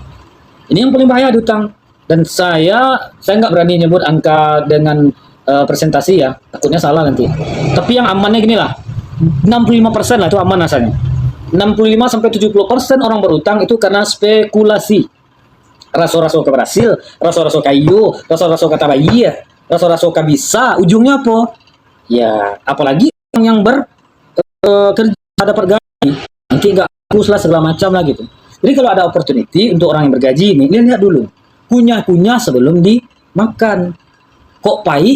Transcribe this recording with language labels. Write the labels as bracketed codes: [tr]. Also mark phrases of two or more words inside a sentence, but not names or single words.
[id] Ini yang paling bahaya di utang. Dan saya nggak berani nyebut angka dengan presentasi ya, takutnya salah nanti. Tapi yang amannya gini lah, 65% lah itu aman asalnya. 65-70% orang berutang itu karena spekulasi. [min] Raso-raso keberhasil, raso-raso kayu, raso-raso kata bayi, raso-raso bisa. [id] Ujungnya apa? Ya, apalagi yang kerja dapat gaji, nanti nggak hapus lah segala macam lah gitu. Jadi kalau ada opportunity untuk orang yang bergaji ini, lihat dulu. Kunyah-kunyah sebelum dimakan. [min] Kok pahit?